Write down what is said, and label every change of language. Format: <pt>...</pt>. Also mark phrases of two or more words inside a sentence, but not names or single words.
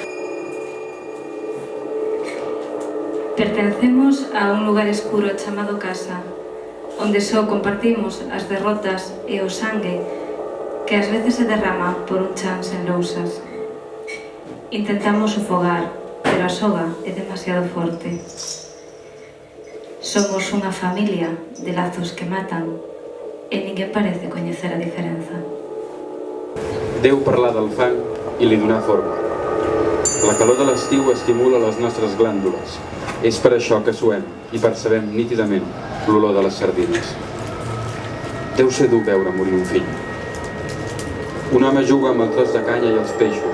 <gl>Pertencemos a un lugar escuro chamado casa, onde só compartimos as derrotas e o sangue que ás veces se derrama por un chan sen lousas. Intentamos sofogar, pero a soga é demasiado forte. Somos unha familia de lazos que matan e ninguén parece coñecer a diferenza.</gl> <ca>Déu parlar del fang i li donar forma. La calor de l'estiu estimula les nostres glàndules. És per això que suem i percebem nítidament l'olor de les sardines. Deu ser dur veure morir un fill. Un home juga amb el tros de canya i els peixos.</ca>